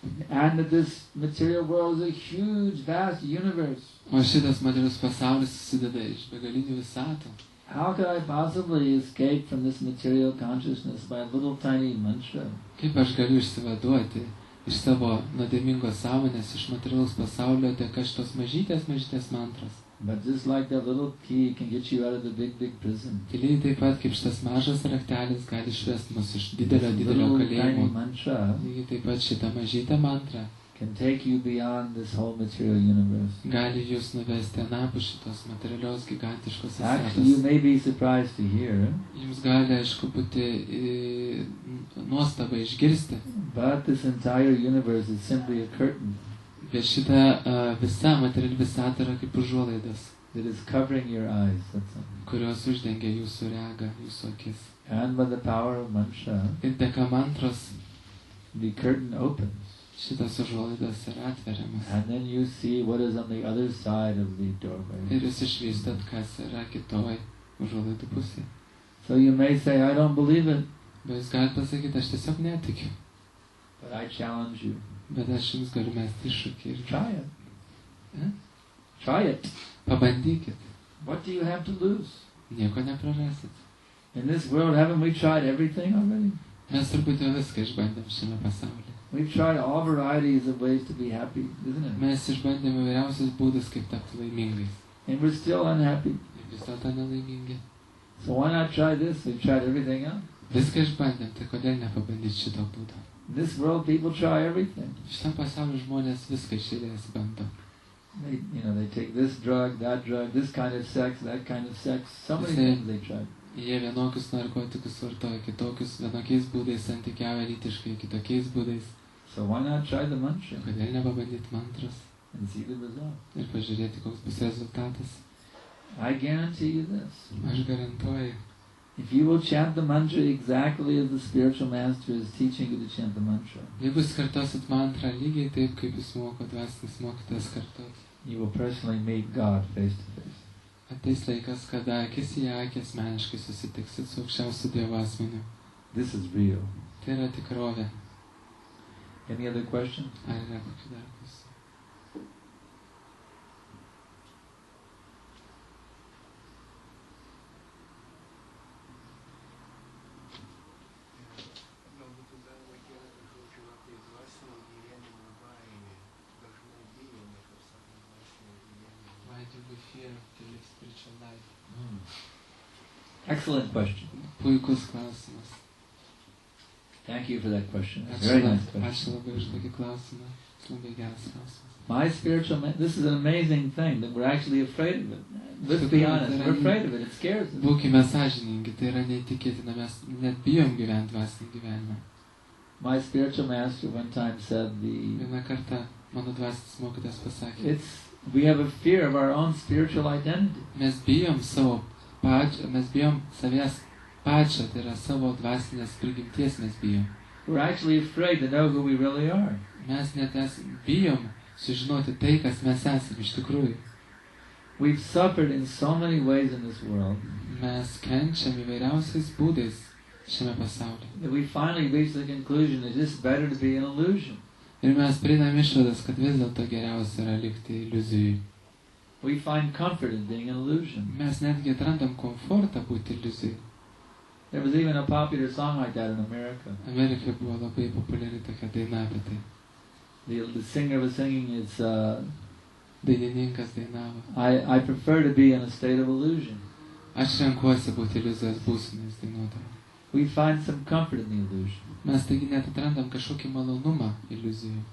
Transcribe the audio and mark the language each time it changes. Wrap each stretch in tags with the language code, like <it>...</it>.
<en>And that this material world is a huge, vast universe.</en> <lt>O šitas materialus pasaulis susideda iš begalinių visatų.</lt> <en>How could I possibly escape from this material consciousness by a little tiny mantra?</en> <lt>Kaip aš galiu išsivaduoti iš savo nuodėmingos sąmonės, iš materialaus pasaulio dėka šitos mažytės mantros?</lt> <en>But just like that little key can get you out of the big prison.</en> <lt>Tai lygiai taip pat kaip šitas mažas raktelis gali išvesti mus iš didelio</lt> <en>Little tiny</en> <lt>kalėjimo.</lt> <en>mantra</en> <lt>Lygiai taip pat šita mažytė mantra</lt> <en>can take you beyond this whole material universe.</en> <lt>gali jūs nuvesti anapus šitos materialios gigantiškos</lt> <en>Actually, you</en> <lt>visatos.</lt> <en>may be surprised to hear,</en> <lt>Jums gali, aišku, būti nuostaba išgirsti,</lt> <en>but this entire universe is simply a curtain</en> <lt>bet šita visa materiali visata yra kaip užuolaidos,</lt> <en>that is covering your eyes. That's all.</en> <lt>kurios uždengia jūsų regą, jūsų akis.</lt> <en>And by the power of mantra,</en> <lt>Ir dėka mantros</lt> <en>the curtain opens,</en> <lt>šitas užuolaidos yra atveriamas.</lt> <en>and then you see what is on the other side of the doorway.</en> <lt>Ir jūs išvystat, kas yra kitoj užuolaidų pusėje.</lt> <en>So you may say, I don't believe it,</en> <lt>Bet jūs galite pasakyti, aš tiesiog netikiu.</lt> <en>but I challenge you.</en> <lt>Bet aš jums galiu mesti iššūkį ir</lt> <en>Try it. Eh? Try it.</en> <lt>pabandykit.</lt> <en>What do you have to lose?</en> <lt>Nieko neprarasit.</lt> <en>In this world, haven't we tried everything already?</en> <lt>Mes turbūt jau viską išbandėm šiame pasaulyje.</lt> <en>We've tried all varieties of ways to be happy, isn't it?</en> <lt>Mes išbandėme įvairiausius būdus, kaip tapti laimingais.</lt> <en>And we're still unhappy.</en> <lt>Ir vis dėlto nelaimingi.</lt> <en>So why not try this? We've tried everything else.</en> <lt>Viską išbandėm, tai kodėl nepabandyti šito būdo?</lt> <en>In this world, people try everything.</en> <lt>Šitam pasauliu žmonės viską iš eilės bando.</lt> <en>They take this drug, this kind of sex, that kind of sex. So many Say- things they try.</en> <lt>Jie vienokius narkotikus vartoja, kitokius vienokiais būdais santykiauja lytiškai, kitokiais būdais.</lt> <en>So why not try the mantra</en> <lt>Kodėl nepabandyti mantros</lt> <en>and see the result?</en> <lt>ir pažiūrėti, koks bus rezultatas?</lt> <en>I guarantee you this.</en> <lt>Aš garantuoju,</lt> <en>If you will chant the mantra exactly as the spiritual master is teaching you to chant the mantra,</en> <lt>jeigu jūs kartosit mantrą lygiai taip, kaip jūs moko dvasinis mokytas kartot,</lt> <en>you will personally meet God face to face.</en> <lt>ateis laikas, kada akis į akį asmeniškai susitiksit su aukščiausiu Dievo asmeniu.</lt> <en>This is real.</en> <lt>Tai yra tikrovė.</lt> <en>Any other questions?</en> <lt>Ar yra kokių dar klausimų? Galbūt tada reikėjo žodžiu apie dvasinio gyvenimo baimę. Dažnai bijome, kaip sakant, dvasinio gyvenimo.</lt> <en>Why do we fear to live spiritual life? Excellent question.</en> <lt>Puikus klausimas.</lt> <en>Thank you for that question.</en> <lt>Ačiū</lt> <en>Very la- nice question.</en> <lt>ačiū labai už tokį klausimą. Jis labai geras klausimas.</lt> <en>My spiritual man, this is an amazing thing that we're actually afraid of it. Let's be honest, we're afraid of it. It scares us.</en> <lt>Būkime sąžiningi, tai yra neįtikėtina, mes net bijom gyventi dvasinį gyvenimą.</lt> <en>My spiritual master one time said</en> <lt>Vieną kartą mano dvasinis mokytas pasakė,</lt> <en>we have a fear of our own spiritual identity.</en> <lt>mes bijom mes bijom savęs pačio, tai yra savo dvasinės prigimties mes bijom.</lt> <en>We're actually afraid to know who we really are.</en> <lt>Mes net bijom sužinoti tai, kas mes esame iš tikrųjų.</lt> <en>We've suffered in so many ways in this world</en> <lt>Mes kenčiam įvairiausiais būdais šiame pasaulyje.</lt> <en>that we finally reach the conclusion that it's just better to be an illusion.</en> <lt>Ir mes prieinam išvadas, kad vis dėlto geriausia yra likti iliuzijai.</lt> <en>We find comfort in being an illusion.</en> <lt>Mes netgi atrandam komfortą būti iliuzijai.</lt> <en>There was even a popular song like that in America.</en> <lt>Amerikoje buvo labai populiari tokia daina apie tai.</lt> <en>The singer was singing,</en> <lt>Dainininkas dainavo.</lt> <en>I prefer to be in a state of illusion.</en> <lt>Aš renkuosi būti iliuzijos būsenais, dainuodama.</lt> <en>We find some comfort in the illusion.</en> <lt>Mes taigi net atrandam kažkokį malonumą iliuzijų.</lt>